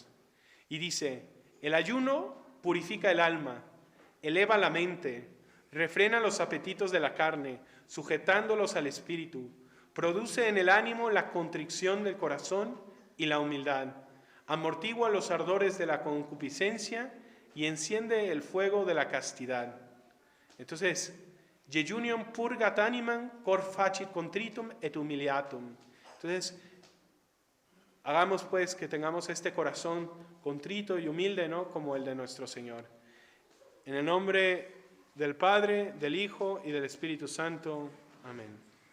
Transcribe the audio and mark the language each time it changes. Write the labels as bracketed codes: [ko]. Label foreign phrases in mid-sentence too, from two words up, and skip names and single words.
[es] Y dice: el ayuno purifica el alma, eleva la mente, refrena los apetitos de la carne, sujetándolos al espíritu, produce en el ánimo la contrición del corazón y la humildad, amortigua los ardores de la concupiscencia y enciende el fuego de la castidad. Entonces, [la] jejunium purgat animam cor facit contritum et humiliatum. [es] Entonces, hagamos pues que tengamos este corazón contrito y humilde, ¿no? Como el de nuestro Señor. En el nombre del Padre, del Hijo y del Espíritu Santo. Amén.